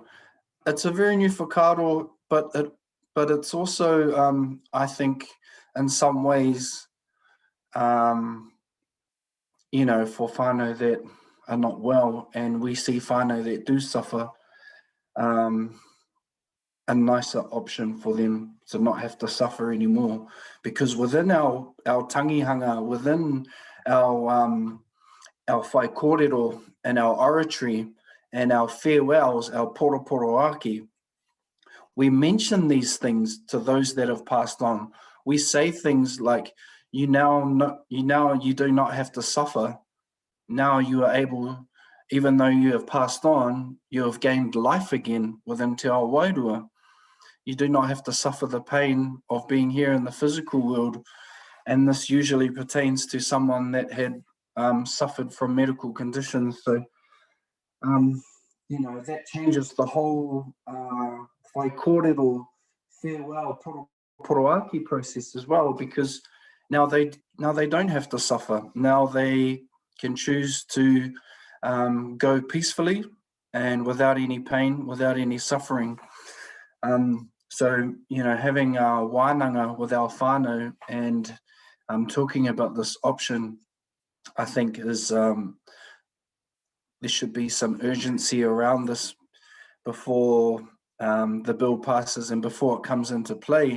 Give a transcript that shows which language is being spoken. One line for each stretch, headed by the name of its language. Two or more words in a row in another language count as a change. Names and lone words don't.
English: It's a very new whakaaro, but it's also, I think, in some ways, for whānau that are not well, and we see whānau that do suffer, a nicer option for them to not have to suffer anymore, because within our tangihanga, within our
Māori: whai kōrero
English: and our oratory and our farewells, our
Māori: poroporo aki,
English: we mention these things to those that have passed on. We say things like, you do not have to suffer. Now you are able, even though you have passed on, you have gained life again within
Māori: Te Ao Wairua.
English: You do not have to suffer the pain of being here in the physical world. And this usually pertains to someone that had suffered from medical conditions. So, that changes the whole
Māori: whai kōrero
English: farewell poroaki process as well, because now they don't have to suffer. Now they can choose to go peacefully and without any pain, without any suffering. So, having our wānanga with our whānau and talking about this option, I think is there should be some urgency around this before the bill passes and before it comes into play.